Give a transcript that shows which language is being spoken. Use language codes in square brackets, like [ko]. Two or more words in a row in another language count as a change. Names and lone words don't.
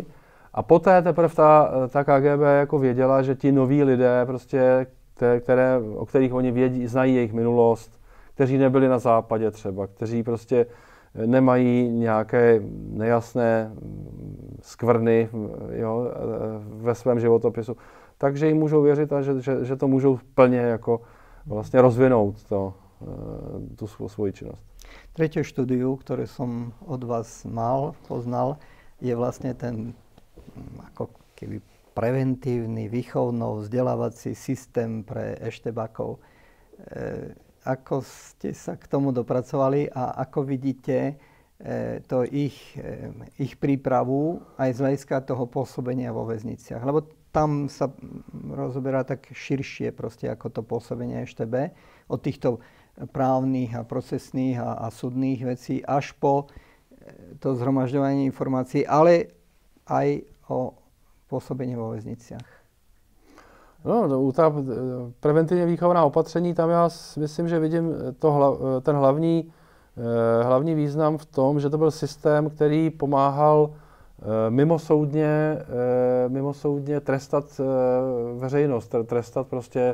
[cs] A poté teprve ta KGB jako věděla, že ti noví lidé, prostě, o kterých oni znají jejich minulost, kteří nebyli na západě třeba, kteří prostě nemají nějaké nejasné skvrny, jo, ve svém životopisu, takže jim můžou věřit a že to můžou plně jako vlastně rozvinout tu svoji činnost. [sk] Tretie štúdiu, ktoré som od vás poznal, je vlastne ten ako keby preventívny, výchovno-vzdelávací systém pre eštebákov. Ako ste sa k tomu dopracovali a ako vidíte ich prípravu aj z hľadiska toho pôsobenia vo väzniciach. Lebo tam sa rozoberá tak širšie proste ako to pôsobenie EŠTB od týchto právnych a procesných a súdnych vecí až po to zhromažďovanie informácií, ale aj o pôsobení vo väzniciach. [cs] No, ta preventivně výchovná opatření, tam já myslím, že vidím ten hlavní význam v tom, že to byl systém, který pomáhal mimosoudně trestat veřejnost, trestat prostě